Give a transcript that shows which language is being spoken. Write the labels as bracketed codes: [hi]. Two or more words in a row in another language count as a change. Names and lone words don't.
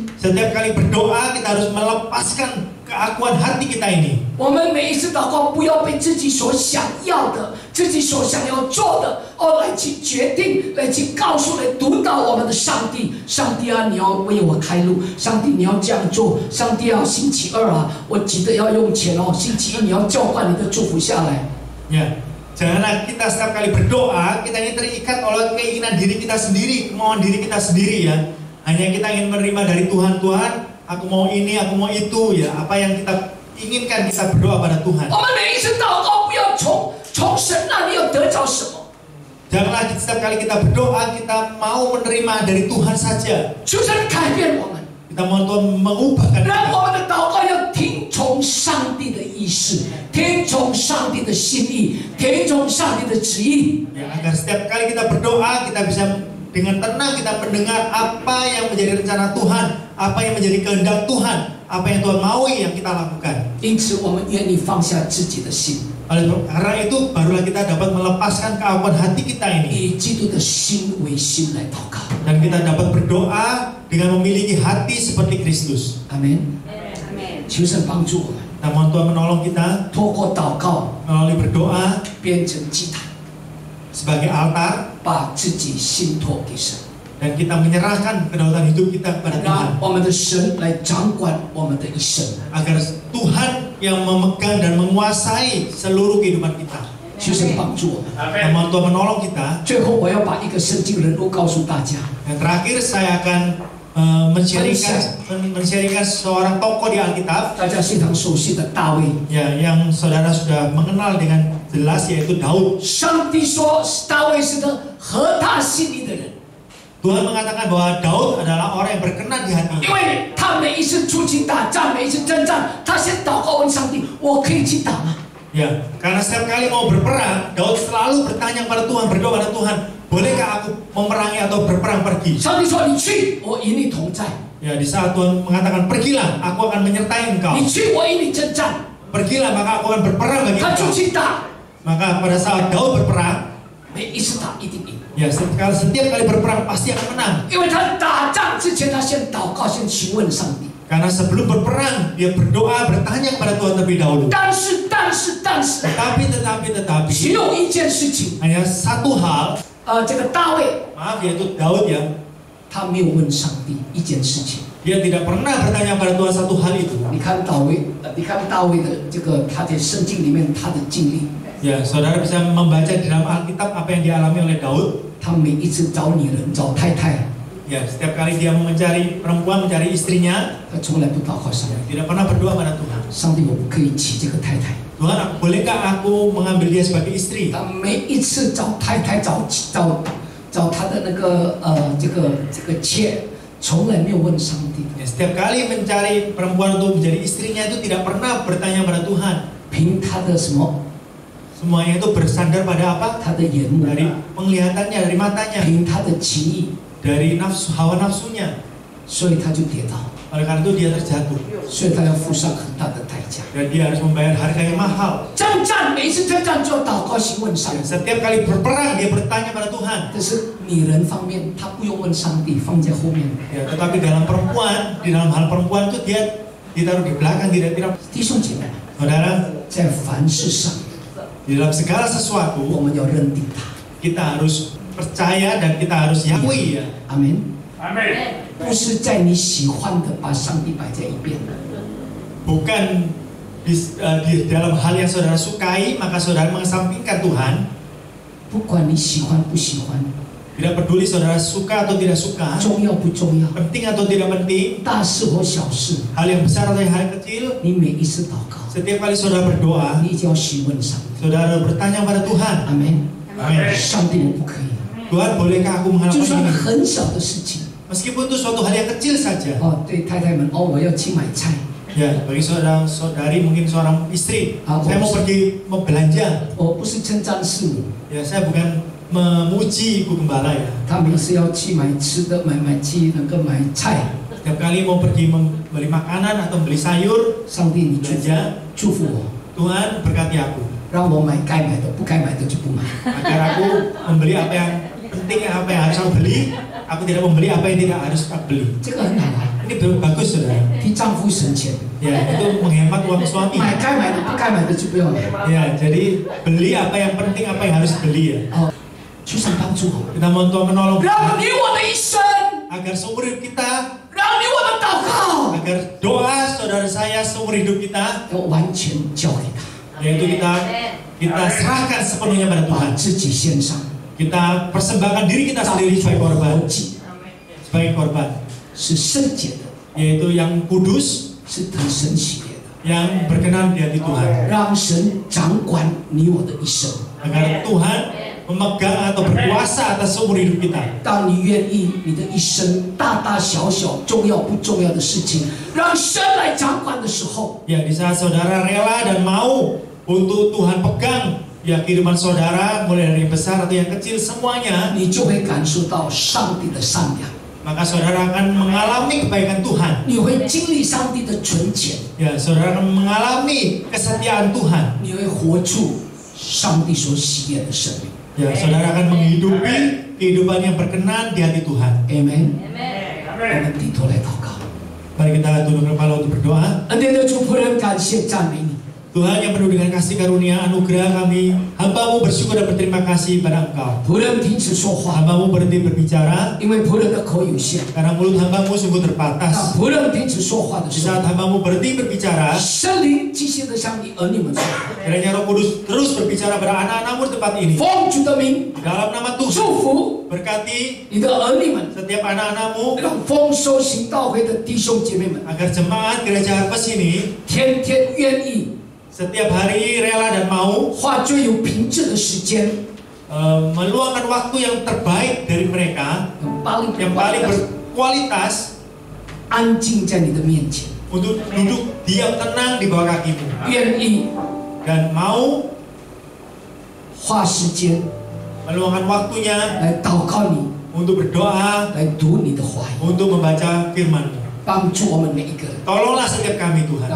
[id] Setiap kali berdoa kita harus melepaskan keakuan hati kita ini. [zh] 我们每一次祷告，不要被自己所想要的、自己所想要做的，来去决定、来去告诉、来督导我们的上帝。上帝啊，你要为我开路。上帝，你要这样做。上帝啊，星期二啊，我记得要用钱哦。星期一你要浇灌你的祝福下来。 [id] Ya, janganlah kita setiap kali berdoa kita ini terikat oleh keinginan diri kita sendiri, kemauan diri kita sendiri ya. Hanya kita ingin menerima dari Tuhan, Tuhan, aku mau ini, aku mau itu ya. Apa yang kita inginkan kita berdoa pada Tuhan. [zh] 我们每一次祷告，不要从神那里要得着什么， [id] Janganlah setiap kali kita berdoa kita mau menerima dari Tuhan saja. [zh] 求神改变我们， [id] Kita mohon Tuhan mengubah keadaan [zh] 让 [id] kita. [zh] 我们的祷告要听从上帝的意思，听从上帝的心意，听从上帝的旨意。 [id] Ya, agar setiap kali kita berdoa kita bisa dengan tenang kita mendengar apa yang menjadi rencana Tuhan, apa yang menjadi kehendak Tuhan, apa yang Tuhan mau yang kita lakukan. [zh] 因此，我们愿意放下自己的心， [id] Karena itu barulah kita dapat melepaskan keakuan hati kita ini [zh] 以基督的心为心来祷告。 [id] dan kita dapat berdoa dengan memiliki hati seperti Kristus. [zh] 阿门。 [id] Amin. [zh] 求神帮助我们， [id] Kita mohon Tuhan menolong kita [zh] 透过祷告 [id] melalui berdoa [zh] 变成祭坛， [id] sebagai altar [zh] 把自己信托给神， [id] dan kita menyerahkan kedaulatan hidup kita kepada Tuhan [zh] 让我们的神来掌管我们的一生。 [id] agar Tuhan yang memegang dan menguasai seluruh kehidupan kita. [zh] 求神帮助我们。 [id] Kita mohon Tuhan menolong kita. [zh] 最后，我要把一个圣经人物告诉大家。 [id] Dan terakhir saya akan men-sharingkan seorang tokoh di Alkitab [zh] 大家非常熟悉的大卫。 [id] ya yang saudara sudah mengenal dengan jelas yaitu Daud. [zh] 上帝说大卫是个合他心意的人， [id] Tuhan mengatakan bahwa Daud adalah orang yang berkenan di hati. [zh] 因为他每一次出去打仗，每一次征战，他先祷告问上帝：我可以去打吗？ [id] Ya, karena setiap kali mau berperang, Daud selalu bertanya kepada Tuhan, berdoa kepada Tuhan, bolehkah aku memerangi atau berperang pergi? [zh] 上帝说：你去，我与你同在； [id] Ya, di saat Tuhan mengatakan pergilah, aku akan menyertai engkau. [zh] 你去，我与你征战。 [id] Pergilah maka aku akan berperang bagi [zh] 他 [id] engkau. [zh] 出去打， [id] Maka pada saat Daud berperang, [zh] 每一次打一定赢， [id] ya setiap kali berperang pasti akan menang. [zh] 因为他打仗之前，他先祷告，先询问上帝。 [id] Karena sebelum berperang dia berdoa bertanya kepada Tuhan terlebih dahulu. [zh] 但是， [id] Tetapi [zh] 只有一件事情， [id] hanya satu hal, [zh] 这个大卫 [id] maaf yaitu Daud ya, [zh] 他没有问上帝一件事情。 [id] dia tidak pernah bertanya kepada Tuhan satu hal itu. [zh] 你看大卫的这个他在圣经里面他的经历， [id] Ya, saudara bisa membaca di dalam Alkitab apa yang dialami oleh Daud. [zh] 他每一次找女人找太太， [id] Ya, setiap kali dia mencari perempuan, mencari istrinya, [zh] 他从来不祷告上 [id] ya, [zh] 帝。 [id] tidak pernah berdoa pada Tuhan. [zh] 上帝，我不可以娶这个太太。 [id] Tuhan, bolehkah aku mengambil dia sebagai istri? [zh] 他每一次找太太找他的那个这个妾，从来没有问上帝。 [id] Ya, setiap kali mencari perempuan untuk menjadi istrinya itu tidak pernah bertanya pada Tuhan. [zh] 凭他的什么？ [id] Semuanya itu bersandar pada apa? [zh] 他的眼目， [id] Dari penglihatannya, dari matanya, [zh] 凭他的情意， [id] dari nafsu, hawa nafsunya. [zh] 所以他就跌倒， [id] Oleh karena itu dia terjatuh [zh] 所以他要付上很大的代价。 [id] dan dia harus membayar harga yang mahal. [zh] 征战每一次征战就要祷告询问上 [id] Dan [zh] 帝。 [id] setiap kali berperang dia bertanya pada Tuhan. [zh] 可是女人方面，她不用问上帝，放在后面。 [id] Ya, tetapi dalam perempuan, di dalam hal perempuan itu dia ditaruh di belakang, tidak. [zh] 弟兄姐妹， [id] Saudara, [zh] 在凡事上， [id] di dalam segala [zh] 我 [id] sesuatu [zh] 们要认定他。 [id] kita harus percaya dan kita harus yakui ya. [zh] 阿门。 [id] Amin. [zh] 不是在你喜欢的把上帝摆在一边， [id] Bukan di dalam hal yang saudara sukai maka saudara mengesampingkan Tuhan. [zh] 不管你喜欢不喜欢， [id] Tidak peduli saudara suka atau tidak suka, [zh] 重要不重要， [id] penting atau tidak penting, [zh] 大事或小事， [id] hal yang besar atau yang hal kecil, [zh] 你每一次祷告， [id] setiap kali saudara berdoa, [zh] 你一定要询问上帝。 [id] saudara bertanya pada Tuhan. [zh] 阿门。 [id] Amin. [zh] 上帝，我不可以， [id] Tuhan, bolehkah aku [zh] 就 [id] melakukan [zh] 算 [id] ini? [zh] 很小的事情。 [id] Meskipun itu suatu hal yang kecil saja. [zh] 哦，对太太们，哦，我要去买菜， [id] Ya, bagi saudari mungkin seorang istri, saya mau pergi mau belanja. [zh] 我不是称赞师母， [id] Ya, saya bukan memuji ibu gembala ya. [zh] 他每次要去买吃的，去那个买菜， [id] Setiap kali mau pergi membeli makanan atau beli sayur, [zh] 上帝你祝福我， [id] Tuhan berkati aku [zh] 让我买该买的，不该买的就不买。 [id] agar aku membeli apa yang penting, apa yang harus aku beli. Aku tidak membeli apa yang tidak harus aku beli. [zh] 这个很好啊， [id] Ini bagus saudara. [zh] 替丈夫省钱， [id] Ya, itu menghemat uang suami. [zh] 买该买的，不该买的就不要买。 [id] Ya, jadi beli apa yang penting, apa yang harus beli ya. [zh] 哦，求神帮助我， [id] Kita mohon Tuhan menolong [zh] 让 [id] kita [zh] 你我的一生， [id] agar seumur hidup kita, [zh] 让你我的祷告 [id] agar doa saudara saya seumur hidup kita, [zh] 要完全交给他， [id] yaitu kita serahkan sepenuhnya pada [zh] 把 [id] Tuhan. [zh] 自己献上， [id] Kita persembahkan diri kita [zh] 当 [id] sendiri [zh] 作 [id] sebagai [zh] 活 [id] korban, [zh] 祭， [id] sebagai korban, [zh] 是圣洁的， [id] yaitu yang kudus, [zh] 是得神喜悦的， [id] yang berkenan di hati Tuhan, [zh] 让神掌管你我的一生。 [id] agar Tuhan memegang atau berkuasa atas seumur hidup kita. [zh] 当你愿意你的一生大大小小、重要不重要的事情，让神来掌管的时候， [id] Ya, di saat saudara rela dan mau untuk Tuhan pegang ya kehidupan saudara, mulai dari yang besar atau yang kecil semuanya, [zh] 你就会感受到上帝的善良， [id] maka saudara akan mengalami kebaikan Tuhan. [zh] 你会经历上帝的纯洁， [id] Ya, saudara akan mengalami kesetiaan Tuhan. [zh] 你会活出上帝所喜悦的生命。 [id] Ya, saudara akan menghidupi kehidupan yang berkenan di hati Tuhan. [zh] Amen。 [id] Amen. [zh] 我们低头来祷告。 [id] Mari kita tunduk kepala untuk berdoa. [zh] 恩典的主仆人，感谢赞美你。 [id] Tuhan yang penuh dengan kasih karunia, anugerah kami, hamba-Mu bersyukur dan berterima kasih pada Engkau. [zh] 仆人停止说话， [id] Hamba-Mu berhenti berbicara [zh] 因为仆人的口有限。 [id] karena mulut hamba-Mu sungguh [zh] 当 [id] terbatas. [zh] 仆人停止说话的 [id] Di [zh] 时候， [id] saat hamba-Mu berhenti berbicara, [zh] 圣灵继续的向你儿女们说： [id] kiranya Roh Kudus terus berbicara pada anak-anak-Mu di tempat ini. [zh] 奉主的名 [id] Di dalam nama Tuhan, [zh] 祝福 [id] berkati [zh] 你的儿女们， [id] setiap anak-anak-Mu [zh] 让丰收行道会的弟兄姐妹们， [id] agar jemaat gereja Harvest ini [zh] 天天愿意 [id] setiap hari rela dan mau [zh] 花最有品质的时间， [id] meluangkan waktu yang terbaik dari mereka, yang yang paling berkualitas [zh] 安静在你的面前， [id] untuk duduk diam tenang di bawah kaki-Mu [zh] 愿意 [id] dan mau [zh] 花时间 [id] meluangkan waktunya [zh] 来祷告你， [id] untuk berdoa, [zh] 来读你的话语， [id] untuk membaca firman-Mu. [zh] 帮助我们每一个人， [id] Tolonglah setiap kami Tuhan,